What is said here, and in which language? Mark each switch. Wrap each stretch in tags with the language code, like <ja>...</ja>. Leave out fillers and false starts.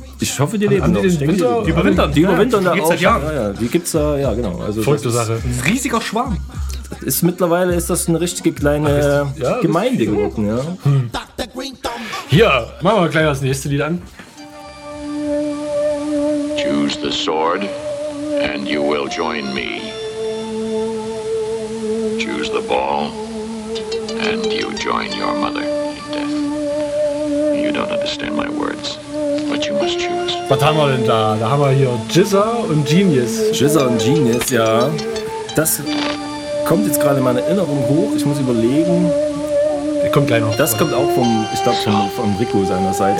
<de>Ich hoffe, die leben noch. Die überwintern. Die überwintern da auch. Die gibt es da, ja genau. Also verrückte Sache. Ein riesiger Schwarm. Mittlerweile ist das eine richtige kleine Gemeinde geworden. Ja. Hier, machen wir gleich das nächste Lied an.</de> <en>Choose the sword and you will join me. Choose the ball and you join your mother in death. You don't understand my words, but you must choose.</en> <de>Was haben wir denn da? Da haben wir hier GZA und Genius. GZA und Genius, ja. Das kommt jetzt gerade in meine Erinnerung hoch. Ich muss überlegen. Der kommt gleich noch. Das kommt auch vom, ich glaube, vom Rico seiner Seite.</de>